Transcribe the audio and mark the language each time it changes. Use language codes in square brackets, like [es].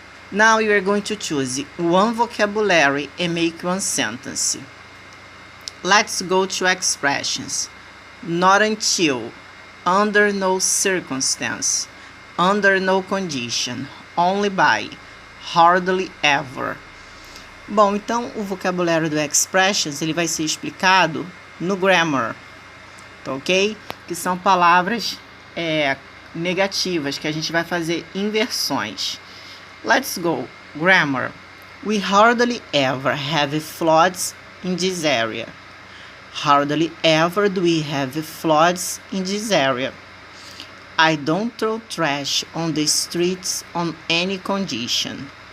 [en] Now you are going to choose one vocabulary and make one sentence. Let's go to expressions. Not until, under no circumstance, under no condition, only by, hardly ever. [pt] Bom, então o vocabulário do expressions ele vai ser explicado no grammar, tá ok? Que são palavras negativas que a gente vai fazer inversões. [en] Let's go. Grammar. We hardly ever have floods in this area. Hardly ever do we have floods in this area. I don't throw trash on the streets on any condition.